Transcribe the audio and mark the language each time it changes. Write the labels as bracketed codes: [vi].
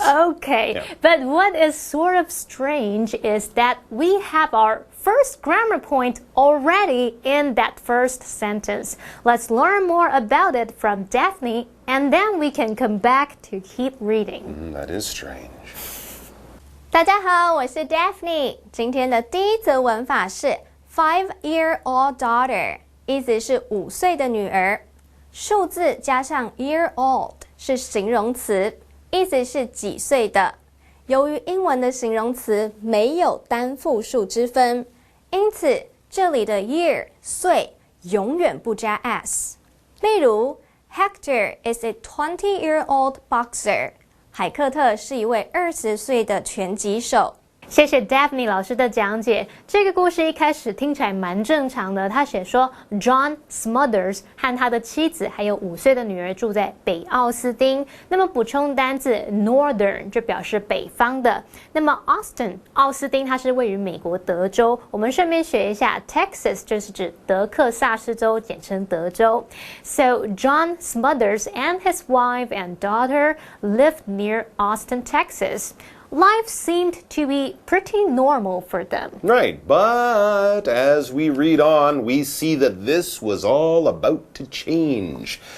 [en] Okay, Yeah. but what is sort of strange is that we have our first grammar point already in that first sentence. Let's learn more about it from Daphne, and then we can come back to keep reading. That is strange. [zh] 大家好，我是 Daphne。今天的第一则文法是 [en] 5-year-old daughter， [zh] 意思是5岁的女儿。数字加上 year-old 是形容词，意思是几岁的。由于英文的形容词没有单复数之分，因此这里的 year 岁永远不加 s。 [en] 例如 Hector is a 20-year-old boxer。 [zh] 海克特是一位20岁的拳击手。谢谢 Daphne 老师的讲解。这个故事一开始听起来蛮正常的，他写说 John Smothers 和他的妻子还有5岁的女儿住在北奥斯汀。那么补充单字 Northern 就表示北方的。那么 Austin 奥斯汀它是位于美国德州。我们顺便学一下 Texas 就是指德克萨斯州，简称德州。 [en] So John Smothers and his wife and daughter lived near Austin, Texas.Life seemed to be pretty normal for them. Right, but as we read on, we see that this was all about to change.